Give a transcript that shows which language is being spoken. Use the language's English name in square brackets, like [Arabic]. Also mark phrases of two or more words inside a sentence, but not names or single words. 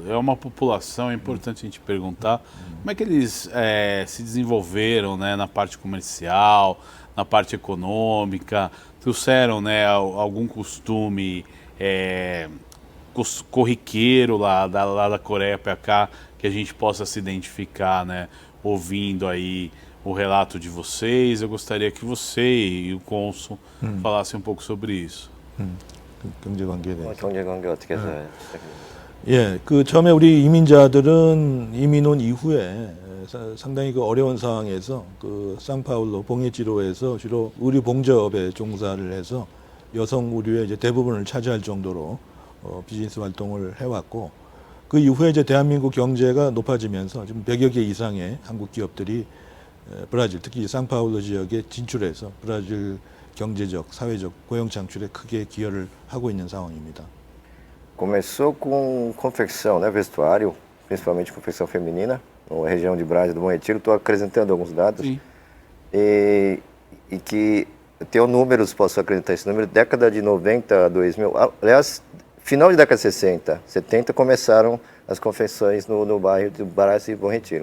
[Portuguese] É uma população, é importante a gente perguntar como é que eles se desenvolveram, né, na parte comercial, na parte econômica, trouxeram, né, algum costume corriqueiro lá da Coreia para cá, que a gente possa se identificar, né, ouvindo aí o relato de vocês. Eu gostaria que você e o cônsul falassem um pouco sobre isso. [Korean] 경제관계에 대해서. 경제관계 어떻게 해서? 예, 그 처음에 우리 이민자들은 이민 온 이후에 상당히 그 어려운 상황에서 그 상파울루 봉해지로에서 주로 의류 봉제업에 종사를 해서 여성 의류의 이제 대부분을 차지할 정도로 비즈니스 활동을 해왔고, 그 이후에 이제 대한민국 경제가 높아지면서 지금 100여 개 이상의 한국 기업들이 브라질, 특히 상파울루 지역에 진출해서 브라질 경제적, 사회적 고용 창출에 크게 기여를 하고 있는 상황입니다. [Portuguese] Começou com confecção, né, vestuário, principalmente confecção feminina, na região de Brás do Bom Retiro. Estou acrescentando alguns dados. Sim. E que eu tenho números, posso acreditar esse número, década de 90 a 2000, aliás, final de década de 60, 70 começaram as confecções no bairro de Brás e Bom Retiro.